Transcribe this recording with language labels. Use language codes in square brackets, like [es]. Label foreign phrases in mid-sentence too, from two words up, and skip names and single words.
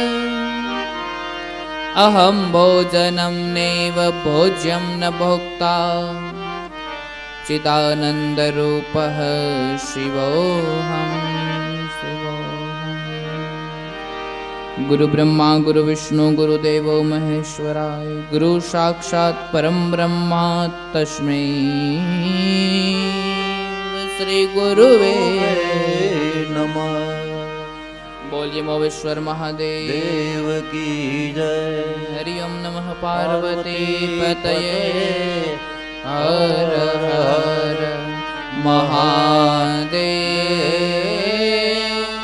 [sa] अहं भोजनं नैव भोज्यं न भोक्ता चिदानन्दरूपः शिवोऽहं गुरु ब्रह्मा गुरु विष्णु गुरुदेवो महेश्वराय गुरु साक्षात् परम ब्रह्मा तस्मै श्री गुरुवे नमः [hi] बोलिए मोवेश्वर महादेव देव की जय [sa] हरि ओम नमः पार्वती पतये हर हर महादेव